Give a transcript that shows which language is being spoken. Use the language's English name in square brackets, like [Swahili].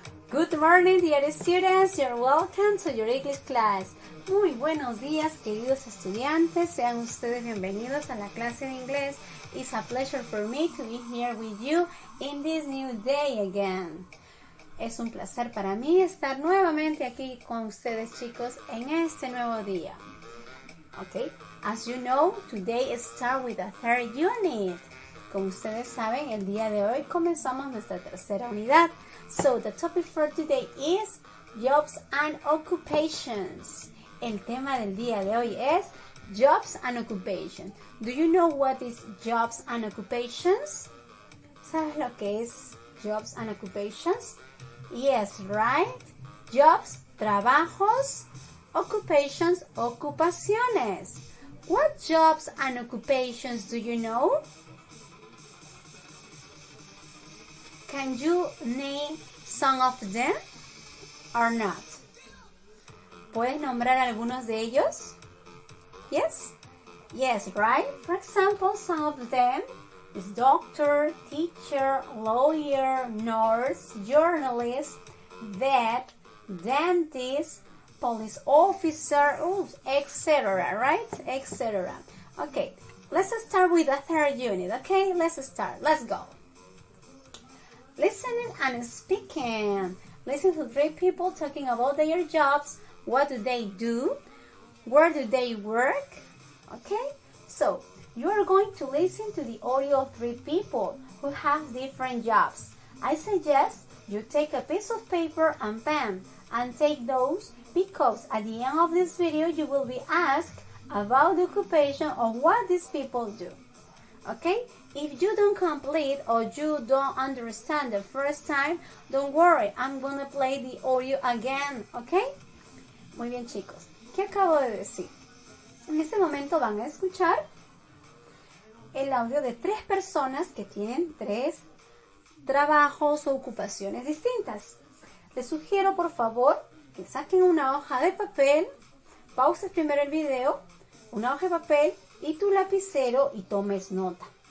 [English] Good morning, dear students. You're welcome to your English class. [Spanish] Muy buenos días, queridos estudiantes. Sean ustedes bienvenidos a la clase de inglés. [English] It's a pleasure for me to be here with you in this new day again. [Spanish] Es un placer para mí estar nuevamente aquí con ustedes, chicos, en este nuevo día. [English] Okay, as you know, today starts with the third unit. [Spanish] Como ustedes saben, el día de hoy comenzamos nuestra tercera unidad. [English] So, the topic for today is jobs and occupations. [Spanish] El tema del día de hoy es [English] jobs and occupations. Do you know what is jobs and occupations? [Spanish] ¿Sabes lo que es [English] jobs and occupations? Yes, right? Jobs, trabajos, occupations, ocupaciones. What jobs and occupations do you know? Can you name some of them or not? [Spanish] ¿Puedes nombrar algunos de ellos? [English] Yes? Yes, right? For example, some of them is doctor, teacher, lawyer, nurse, journalist, vet, dentist, police officer, etc., right? Etc. Okay, let's start with the third unit, okay? Let's start. Let's go. Listening and speaking. Listen to three people talking about their jobs. What do they do? Where do they work? Okay? So, you are going to listen to the audio of three people who have different jobs. I suggest you take a piece of paper and pen and take those because at the end of this video you will be asked about the occupation of what these people do. Okay? If you don't complete or you don't understand the first time, don't worry, I'm gonna play the audio again, okay? [Spanish] Muy bien, chicos. ¿Qué acabo de decir? En este momento van a escuchar el audio de tres personas que tienen tres trabajos o ocupaciones distintas. Les sugiero, por favor, que saquen una hoja de papel, pauses primero el video, una hoja de papel y tu lapicero y tomes nota.